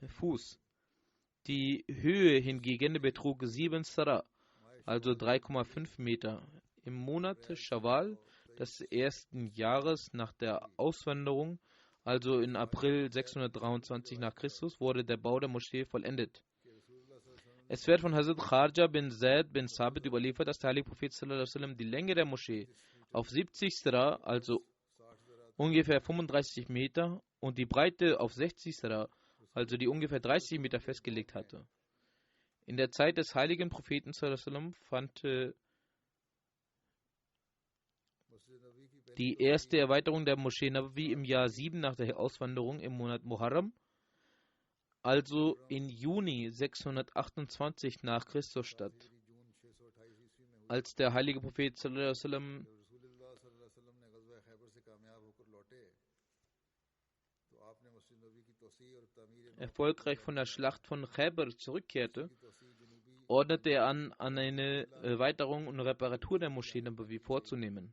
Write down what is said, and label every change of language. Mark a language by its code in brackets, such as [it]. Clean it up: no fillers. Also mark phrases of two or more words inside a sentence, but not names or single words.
[de] Die Höhe hingegen betrug 7 Sara, also 3,5 Meter. Im Monat Schawwal des ersten Jahres nach der Auswanderung, also in April 623 nach Christus, wurde der Bau der Moschee vollendet. Es wird von Hazrat Kharja bin Zaid bin Sabit überliefert, dass der heilige Prophet [ar] صلى الله عليه وسلم [de] die Länge der Moschee auf 70 Sra, also ungefähr 35 Meter, und die Breite auf 60 Sra, also die ungefähr 30 Meter festgelegt hatte. In der Zeit des heiligen Propheten [ar] صلى الله عليه وسلم [de] fand die erste Erweiterung der Moschee Nabawi im Jahr 7 nach der Auswanderung im Monat Muharram, also in Juni 628 nach Christus statt. Als der heilige Prophet [ar] صلى الله عليه وسلم [de] erfolgreich von der Schlacht von Khaybar zurückkehrte, ordnete er an eine Erweiterung und Reparatur der Moschee Nabawi vorzunehmen.